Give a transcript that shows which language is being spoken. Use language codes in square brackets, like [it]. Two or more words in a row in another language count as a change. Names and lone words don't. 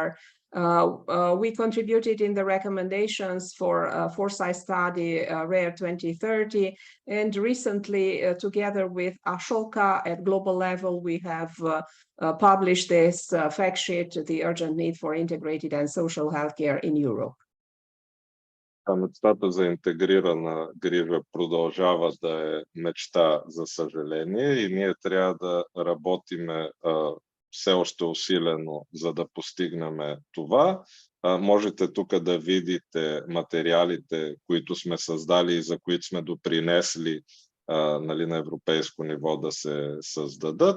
[en] We contributed in the recommendations for foresight study, Rare 2030. And recently, together with Ashoka at global level, we have published this fact sheet, The Urgent Need for Integrated and Social Healthcare in Europe. [bg] Мечтата за интегрирана грижа продължава да е мечта, за съжаление, и ние трябва да работиме все още усилено, за да постигнем това. Можете тук да видите материалите, които сме създали и за които сме допринесли, нали, на европейско ниво да се създадат.